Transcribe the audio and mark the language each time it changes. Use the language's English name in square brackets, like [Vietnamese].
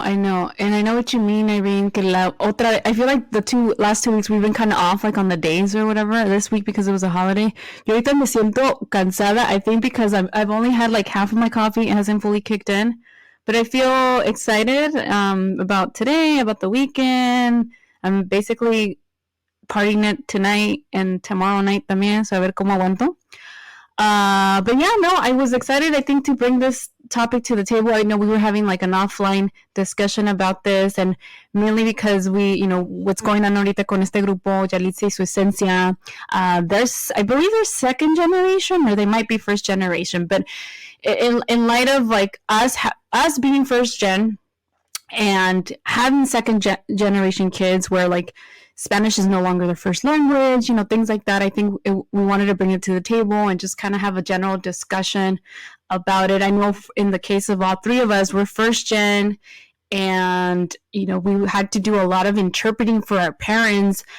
[English] And I know what you mean, Irene. I feel like the last 2 weeks we've been kind of off, like on the days or whatever, this week because it was a holiday. [Spanish] Yo ahorita me siento cansada, [English] I think because I've only had like half of my coffee. It hasn't fully kicked in. But I feel excited about today, about the weekend. I'm basically partying it tonight and tomorrow night también, so [Spanish] a ver cómo aguanto. [English] But yeah, no, I was excited, I think, to bring this topic to the table. I know we were having like an offline discussion about this, and mainly because what's going on [Spanish] ahorita con este grupo, [English] Yahritza y Su Esencia. I believe they're second generation, or they might be first generation, but in light of like us being first gen and having second generation kids where like Spanish is no longer their first language, things like that. I think we wanted to bring it to the table and just kind of have a general discussion about it. I know in the case of all three of us, we're first gen, and we had to do a lot of interpreting for our parents.